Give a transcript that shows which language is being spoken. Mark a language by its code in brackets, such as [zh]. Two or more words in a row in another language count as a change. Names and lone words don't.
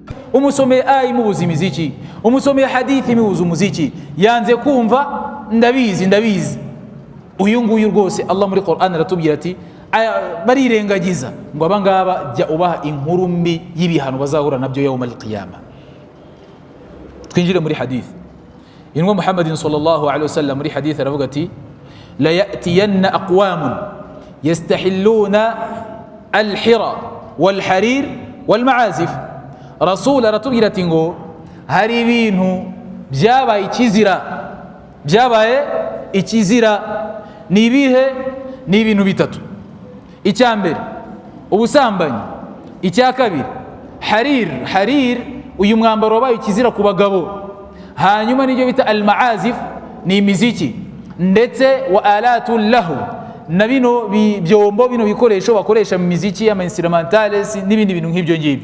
[rw] umusomeye aya imubuza imiziki, umusomeye hadithi imubuza umuziki, yanze kumva ndabizi. Uyu nguyu rwose Allah muri Qur'an aratubwira ati barirengagiza ngo abangaba jya ubaha inkuru mbi y'ibihano bazahura nabyo [ar] يوم القيامة. [rw] Twinjire muri hadith. Inwa Muhammadin [ar] صلى الله عليه وسلم [rw] muri hadith aravuga ati [ar] ليأتين أقوام يستحلون الحر والحرير والمعازف. [rw] Rasul aratubwira ati ngo hari ibintu byabaye ikizira ni ibihe? Ni ibintu bitatu. Icya mbere ubusambanyi, icya kabiri harir uyu mwambaro wabaye ikizira ku bagabo, hanyuma n'ibyo bita al-ma'azif ni imiziki, ndetse [ar] وآلة اللهو [rw] na bino byombo, bino bikoresho bakoresha mu miziki ya instrumentales n'ibindi bintu nk'ibyo ngibyo.